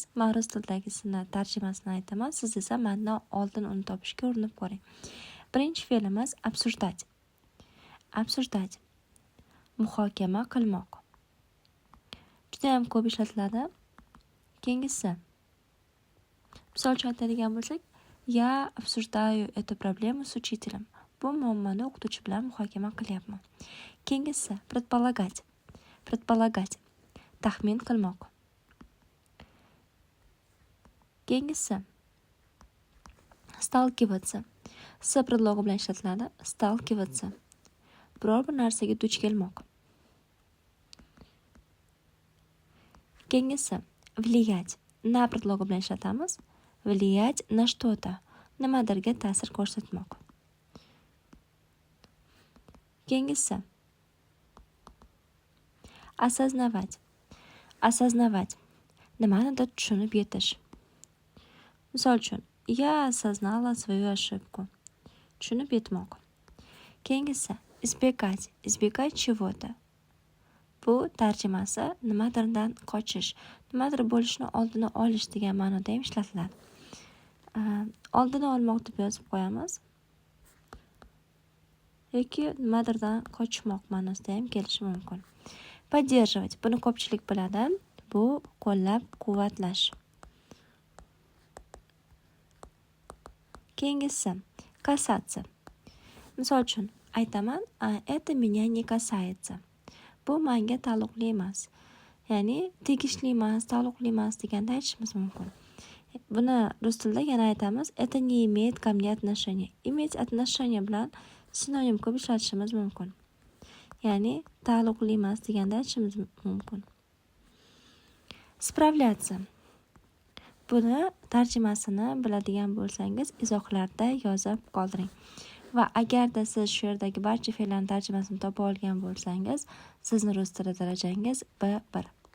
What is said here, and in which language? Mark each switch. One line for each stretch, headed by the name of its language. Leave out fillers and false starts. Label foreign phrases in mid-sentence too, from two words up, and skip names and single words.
Uzbek: Men rus tilidagisini tarjimasini aytaman, siz esa mendan oldin uni topishga urinib ko'ring. Birinchi fe'limiz
Russian: обсуждать. Обсуждать.
Uzbek: Muhokama qilmoq. Juda ham ko'p ishlatiladi. Keyingisi. Misol uchun aytadigan bo'lsak,
Russian: я обсуждаю эту проблему с учителем.
Uzbek: Bu muammoni o'qituvchi bilan muhokama qilyapman.
Russian: Keyingisi предполагать. Предполагать.
Uzbek: Taxmin qilmoq. Keyingisi сталкиваться. S predlogi bilan ishlatiladi. Сталкиваться. Biror bir narsaga duch kelmoq. Keyingisi влиять. Na predlogi bilan ishlatamiz.
Russian: Влиять на что-то.
Uzbek: Nimadirga ta'sir ko'rsatmoq. Keyingisi осознавать. Осознавать. Nimanidir tushunib yetish. Misol uchun,
Russian: я осознала свою ошибку.
Uzbek: Tushunib yetmoq. Keyingisi избегать.
Russian: Избегать чего-то.
Uzbek: Bu tarjimasi nimadirdan qochish, nimadir bo'lishni oldini olish degan ma'noda ham ishlatiladi. Oldini olmoq deb yozib qo'yamiz. Yoki nimadirdan qochmoq ma'nosida ham kelishi mumkin. Поддерживать. Buni ko'pchilik biladi. Bu qo'llab-quvvatlash. Keyingisi касаться. Misol uchun aytaman,
Russian: это меня не касается.
Uzbek: Bu menga taalluqli emas. Ya'ni tegishli emas, taalluqli emas deganda aytishimiz mumkin. Buni rus tilida yana aytamiz.
Russian: Это не имеет ко мне отношения. Иметь отношения
Uzbek: bilan sinonim ko'p ishlatishimiz mumkin. Ya'ni taalluqli emas deganda aytishimiz mumkin. Справляться. Buni tarjimasini biladigan bo'lsangiz, izohlarda yozib qoldiring. Va agarda siz shu yerdagi barcha fe'llarning tarjimasini topa olgan bo'lsangiz, sizning rus tili darajangiz B1.